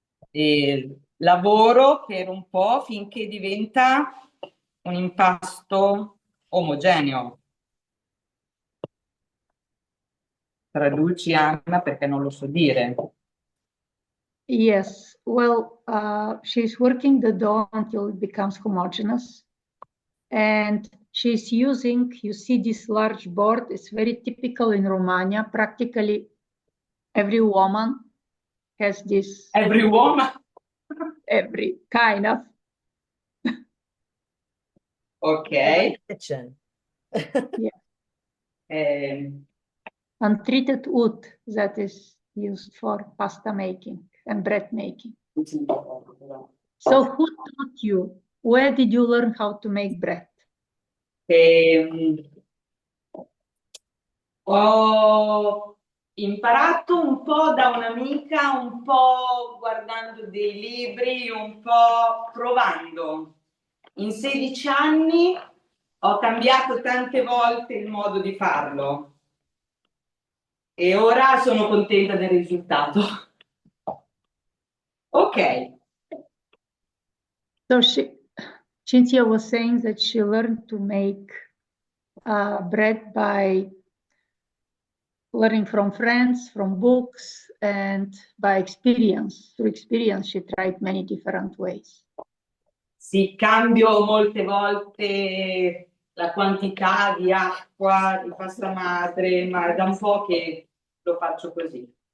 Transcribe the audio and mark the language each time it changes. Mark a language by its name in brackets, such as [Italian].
[Italian] E lavoro per un po' finché diventa un impasto omogeneo. Traduci, Anna, perché non lo so dire. [English] Yes, well, she's working the dough until it becomes homogeneous. And she's using, you see this large board, it's very typical in Romagna. Practically every woman has this, Every woman. every kind of. Ok. Kitchen. Untreated wood that is used for pasta making and bread making. So who taught you? Where did you learn how to make bread? [Italian] Ho imparato un po' da un'amica, un po' guardando dei libri, un po' provando. In 16 anni ho cambiato tante volte il modo di farlo e ora sono contenta del risultato. Ok. [English] So Cinzia was saying that she learned to make bread by learning from friends, from books, and by experience. Through experience, she tried many different ways. [Italian] Sì, cambio molte volte la quantità di acqua, di pasta madre, ma da un po' che lo faccio così.